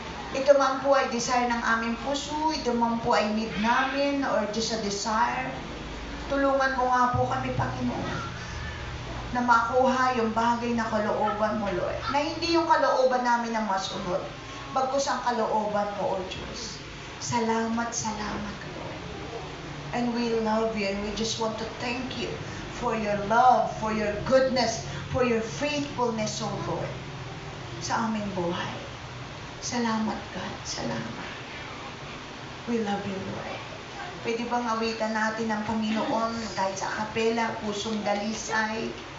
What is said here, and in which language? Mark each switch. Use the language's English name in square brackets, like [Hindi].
[Filipino] Ito man po ay desire ng aming puso, ito man po ay need namin, [English] or just a desire. [Filipino] Tulungan mo nga po kami, Panginoon, na makuha yung bagay na kalooban mo, Lord. Na hindi yung kalooban namin ang masunod, bagkus ang kalooban mo, O Diyos. Salamat, salamat, Lord. [English] And we love you, and we just want to thank you for your love, for your goodness, for your faithfulness, O Lord, [Filipino] sa aming buhay. Salamat, [English] God. Salamat. We love you, Lord. [Filipino] Pwede bang awitan natin ang Panginoon kahit sa kapela, pusong dalisay?